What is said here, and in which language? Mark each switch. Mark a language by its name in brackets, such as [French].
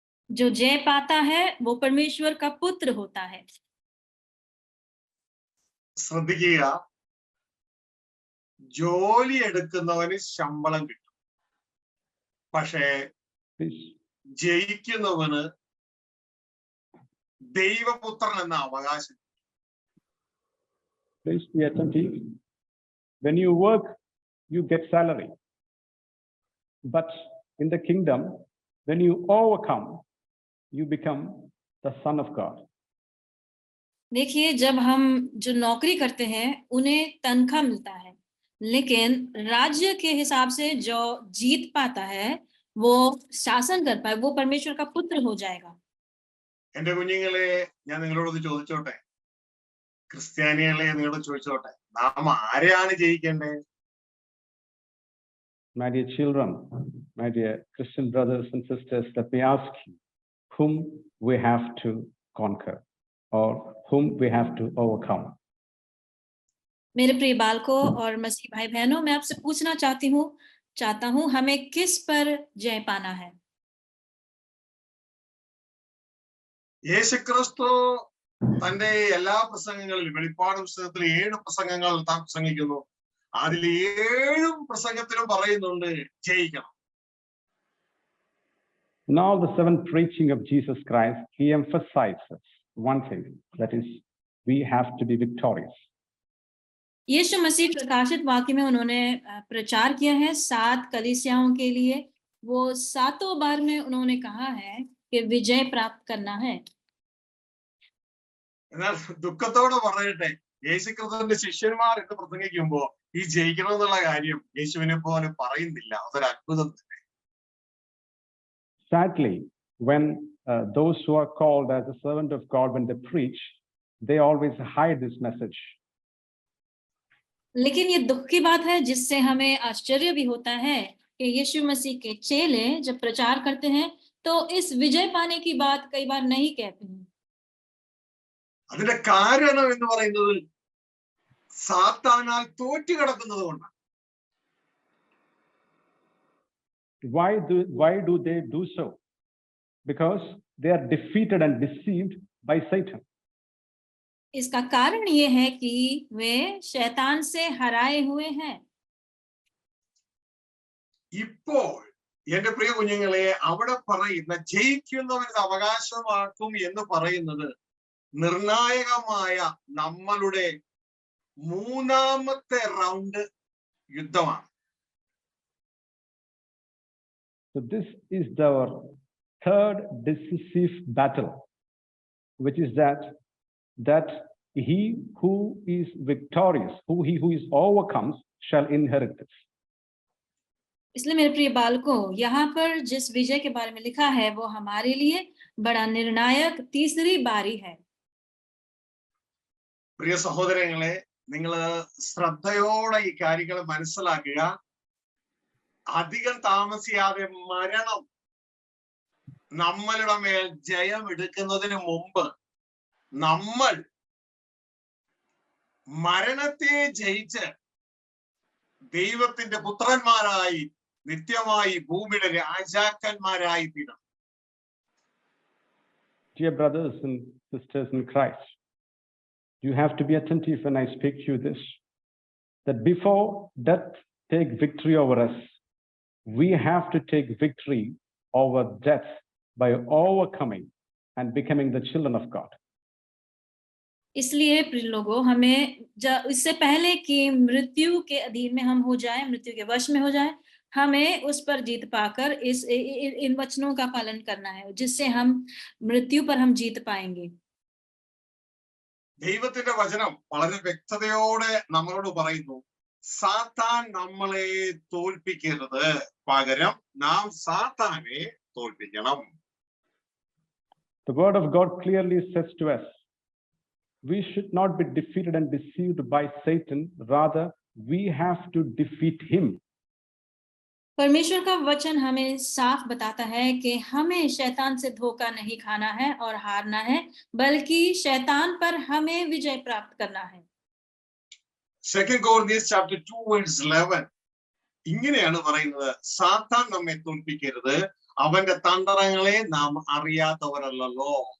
[Hindi] जो जय पाता है वो परमेश्वर का पुत्र होता है। [Malayalam] ശ്രദ്ധിക്കുക, ജോലി എടുക്കുന്നവന് ശമ്പളം കിട്ടും, പക്ഷേ ജയിക്കുന്നവന് ദൈവപുത്രൻ എന്ന അവകാശം. [English] Please be attentive. When you work, you get salary. But in the kingdom, when you overcome, you become the son of God. [Hindi] देखिए, जब हम जो नौकरी करते हैं उन्हें तनख्वाह मिलता है, लेकिन राज्य के हिसाब से जो जीत पाता है, वो शासन कर पाए, वो परमेश्वर का पुत्र हो जाएगा। [Malayalam] എന്റെ കുഞ്ഞുങ്ങളെ, ഞാൻ നിങ്ങളോട് ചോദിച്ചോട്ടെ, ക്രിസ്ത്യാനികളെ നിങ്ങളോട് ചോദിച്ചോട്ടെ, നാം ആരെയാണ് ജയിക്കേണ്ടത്? [English] My dear children, my dear Christian brothers and sisters, let me ask you, whom we have to conquer or whom we have to overcome? [Hindi] मेरे प्रिय बालकों और मसीह भाई बहनों, मैं आपसे पूछना चाहता हूँ हमें किस पर जय पाना है? [Malayalam] യേശുക്രിസ്തു തന്റെ എല്ലാ പ്രസംഗങ്ങളിലും, വെളിപ്പാട് പുസ്തകത്തിൽ 7 പ്രസംഗങ്ങൾ താൻ പ്രസംഗിക്കുന്നു. അതിൽ 7 പ്രസംഗത്തിലും പറയുന്നുണ്ട് ജയിക്കണം. [English] In all the 7 preaching of Jesus Christ, he emphasizes one thing, that is, we have to be victorious. [Hindi] यीशु मसीह प्रकाशित वाक्य में उन्होंने प्रचार किया है 7 कलीसियाओं के लिए। वो 7 बार में उन्होंने कहा है कि विजय प्राप्त करना है। [Malayalam] എന്നാൽ ദുഃഖത്തോടെ പറയട്ടെ, യേശുക്രിസ്തുവിന്റെ ശിഷ്യന്മാർ എന്ന് പ്രസംഗിക്കുമ്പോ ഈ ജയിക്കണം എന്നുള്ള കാര്യം യേശുവിനെ പോലെ പറയുന്നില്ല. അതൊരു അത്ഭുതം തന്നെ. [English] Sadly, when those who are called as a servant of God, when they preach, they always hide this message. [Hindi] लेकिन ये दुख की बात है, जिससे हमें आश्चर्य भी होता है कि यीशु मसीह के चेले जब प्रचार करते हैं तो इस विजय पाने की बात कई बार नहीं कहते हैं। [Malayalam] അതിന്റെ കാരണം എന്ന് പറയുന്നത് സാത്താനാൽ തോറ്റു കിടക്കുന്നത് കൊണ്ടാണ്. [English] Why do they do so? Because they are defeated and deceived by Satan. [Hindi] इसका कारण ये है कि वे शैतान से हराए हुए हैं। [Malayalam] ഇപ്പോൾ എന്റെ പ്രിയ കുഞ്ഞുങ്ങളെ, അവിടെ പറയുന്ന ജയിക്കുന്നവന് അവകാശമാക്കും എന്ന് പറയുന്നത് നിർണായകമായ നമ്മളുടെ 3ാമത്തെ റൗണ്ട് യുദ്ധമാണ്. [English] So this is our 3rd decisive battle, which is that he who is victorious, he who is overcomes, shall inherit this. [Hindi] इसलिए मेरे प्रिय बालकों, यहाँ पर जिस विजय के बारे में लिखा है वो हमारे लिए बड़ा निर्णायक तीसरी बारी है। [Malayalam] പ്രിയ സഹോദരങ്ങളെ, നിങ്ങൾ ശ്രദ്ധയോടെ ഈ കാര്യങ്ങൾ മനസ്സിലാക്കുക. അധികം താമസിയാതെ മരണം നമ്മളുടെ മേൽ ജയം എടുക്കുന്നതിന് മുമ്പ് നമ്മൾ മരണത്തെ ജയിച്ച് ദൈവത്തിന്റെ പുത്രന്മാരായി നിത്യമായി ഭൂമിയുടെ രാജാക്കന്മാരായി തീരണം. [English] Dear brothers and sisters in Christ, you have to be attentive when I speak to you this, that before death take victory over us, we have to take victory over death by overcoming and becoming the children of God. [Hindi] इसलिए प्रिय लोगों, हमें इससे पहले कि मृत्यु के अधीन में हम हो जाएं, मृत्यु के वश में हो जाएं, हमें उस पर जीत पाकर इन वचनों का पालन करना है, जिससे हम मृत्यु पर हम जीत पाएंगे। [Malayalam] ദൈവത്തിന്റെ വചനം വളരെ വ്യക്തതയോടെ നമ്മളോട് പറയുന്നു, സാത്താൻ നമ്മളെ തോൽപ്പിക്കരുത്, പകരം നാം സാത്താനെ തോൽപ്പിക്കണം. [English] The word of God clearly says to us, we should not be defeated and deceived by Satan. Rather, we have to defeat him. [Hindi] परमेश्वर का वचन हमें साफ बताता है कि हमें शैतान से धोखा नहीं खाना है और हारना है, बल्कि शैतान पर हमें विजय प्राप्त करना है। [English] 2 Corinthians chapter 2 verse 11 [Malayalam] ഇങ്ങനെയാണ് പറയുന്നത്, സാത്താൻ നമ്മെ തോൽപ്പിക്കരുത്, അവന്റെ തന്ത്രങ്ങളെ നാം അറിയാത്തവരല്ലോ.